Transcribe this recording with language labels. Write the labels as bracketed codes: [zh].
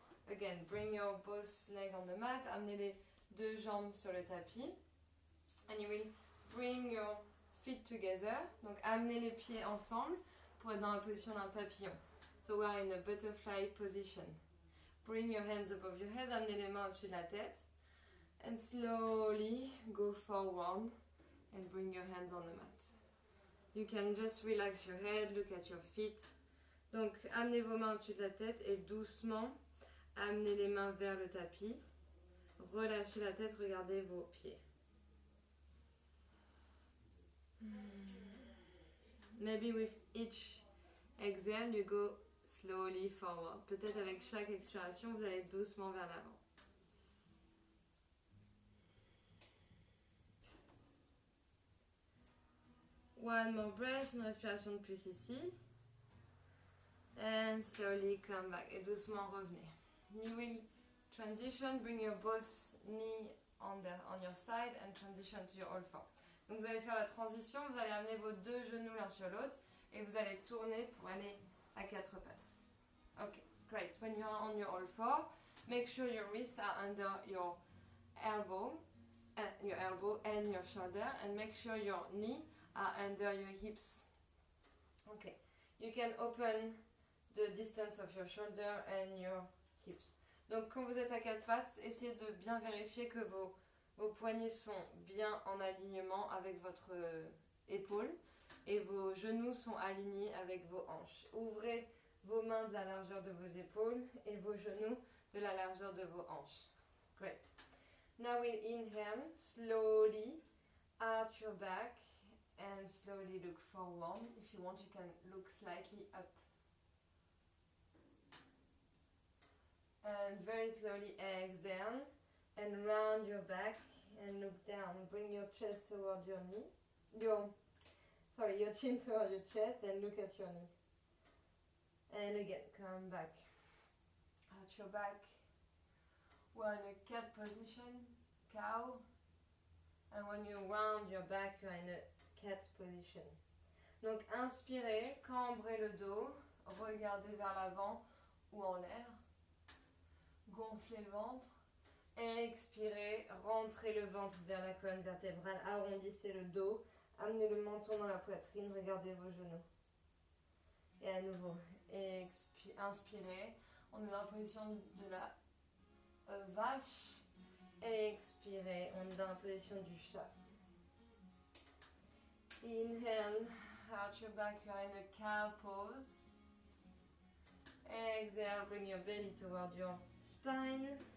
[en] Again, bring your both legs on the mat. [fr] Amenez les deux jambes sur le tapis. [en] And you will bring your feet together. [fr] Donc amenez les pieds ensemble pour être dans la position d'un papillon. [en] So we are in a butterfly position. Bring your hands above your head. [fr] Amenez les mains au-dessus de la tête. [en] And slowly go forward and bring your hands on the mat. You can just relax your head, look at your feet. [fr] Donc amenez vos mains au-dessus de la tête et doucement amenez les mains vers le tapis. Relâchez la tête, regardez vos pieds. [en] Maybe with each exhale, you go slowly forward. [fr] Peut-être avec chaque expiration, vous allez doucement vers l'avant. [en] One more breath, [fr] une respiration de plus ici. [en] And slowly come back. [fr] Et doucement revenez. [en] You will transition, bring your both knee on your side and transition to your all four. [fr] Donc vous allez faire la transition, vous allez amener vos deux genoux l'un sur l'autre et vous allez tourner pour aller à quatre pattes. [en] Okay, great. When you are on your all four, make sure your wrists are under your elbow and your shoulder, and make sure your knee are under your hips. Okay, you can open the distance of your shoulder and your hips. [fr] Donc quand vous êtes à quatre pattes, essayez de bien vérifier que vos poignets sont bien en alignement avec votre épaule et vos genoux sont alignés avec vos hanches. Ouvrez vos mains de la largeur de vos épaules et vos genoux de la largeur de vos hanches. [en] Great. Now we'll inhale, slowly arch your back and slowly look forward. If you want, you can look slightly up. And very slowly exhale and round your back and look down. Bring your chest toward your knee. Your chin toward your chest and look at your knee. And again, come back. Arch your back. We're in a cat position, cow. And when you round your back, you're in a cat position. [fr] Donc inspirez, cambrez le dos, regardez vers l'avant ou en l'air. Gonflez le ventre. Expirez, rentrez le ventre vers la colonne vertébrale, arrondissez le dos, amenez le menton dans la poitrine, regardez vos genoux. Et à nouveau, inspirez, on est dans la position de la vache. Expirez, on est dans la position du chat. [en] Inhale, arch your back, you're in a cow pose. Exhale, bring your belly toward your spine.